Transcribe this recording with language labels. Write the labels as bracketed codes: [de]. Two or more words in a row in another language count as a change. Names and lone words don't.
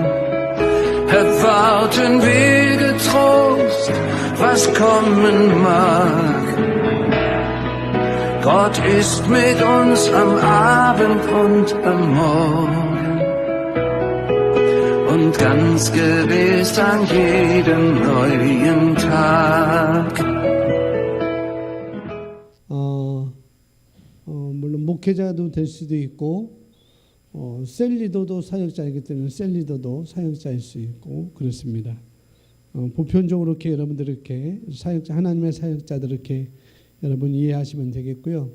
[de] Erwarten wir getrost, was kommen mag. Gott ist mit uns am Abend und am Morgen und ganz gewiss an jedem neuen Tag. [ko] 물론 목회자도 될 수도 있고 셀리더도 사역자이기 때문에 셀리더도 사역자일 수 있고 그렇습니다. 보편적으로 이렇게 여러분들 이렇게 사역자 하나님의 사역자들 이렇게 여러분 이해하시면 되겠고요.